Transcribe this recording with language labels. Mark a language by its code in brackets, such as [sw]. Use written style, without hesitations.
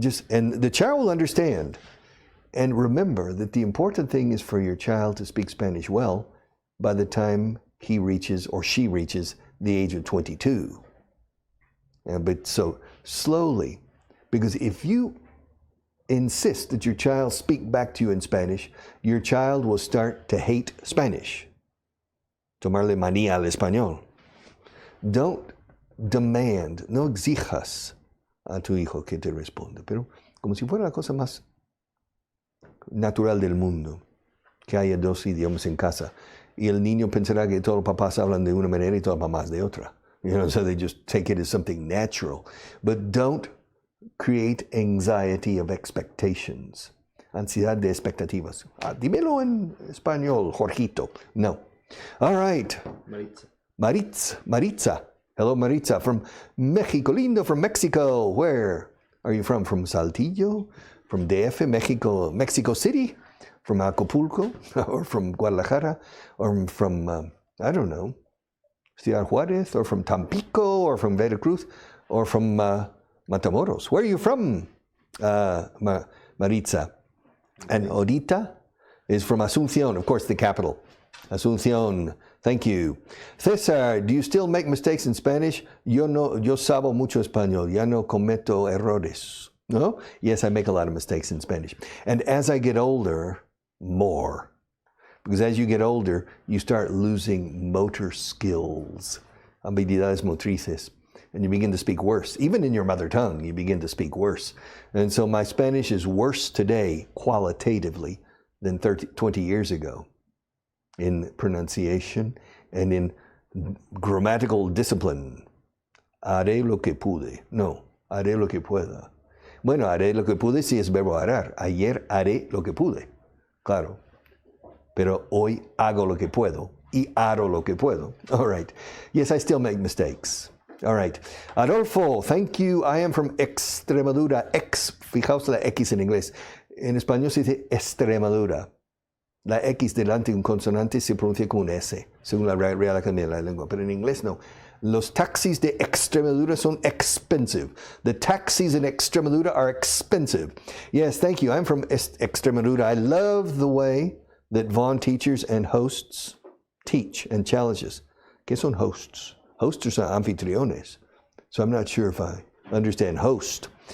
[en] And the child will understand. And remember that the important thing is for your child to speak Spanish well by the time he reaches or she reaches the age of 22. But so slowly, because if you insist that your child speak back to you in Spanish, your child will start to hate Spanish. [es] Tomarle manía al español. [en] Don't demand, [es] no exijas a tu hijo que te responda, pero como si fuera la cosa más natural del mundo, que haya dos idiomas en casa. Y el niño pensará que todos los papás hablan de una manera y todas las mamás de otra. [en] So they just take it as something natural. But don't create anxiety of expectations. [es] Ansiedad de expectativas. Dímelo en español, Jorgito. [en] No. All right. Maritza. Hello, Maritza. From Mexico Lindo, from Mexico. Where are you from? From Saltillo? From DF, Mexico City? From Acapulco? Or from Guadalajara? Or from, I don't know, Ciudad Juárez? Or from Tampico? Or from Veracruz? Or from Matamoros? Where are you from, Maritza? And Odita is from Asunción, of course, the capital. Asunción, thank you. César, do you still make mistakes in Spanish? [es] Yo sabo mucho español, ya no cometo errores. No? [en] Yes, I make a lot of mistakes in Spanish. And as I get older, more. Because as you get older, you start losing motor skills, habilidades motrices, and you begin to speak worse. Even in your mother tongue, you begin to speak worse. And so my Spanish is worse today, qualitatively, than 20 years ago. In pronunciation and in grammatical discipline. [es] Haré lo que pude. No, haré lo que pueda. Bueno, haré lo que pude si es verbo hará. Ayer haré lo que pude. Claro. Pero hoy hago lo que puedo y haré lo que puedo. [en] All right. Yes, I still make mistakes. All right. Adolfo, thank you. I am from Extremadura. [es] Fijaos la X en inglés. En español se dice Extremadura. La X delante de un consonante se pronuncia como un S, según la Real Academia de la Lengua. Pero en inglés no. Los taxis de Extremadura son expensive. [en] The taxis in Extremadura are expensive. Yes, thank you. I'm from Extremadura. I love the way that Vaughan teachers and hosts teach and challenges. [es] ¿Qué son hosts? [en] Hosts are anfitriones. So I'm not sure if I understand host.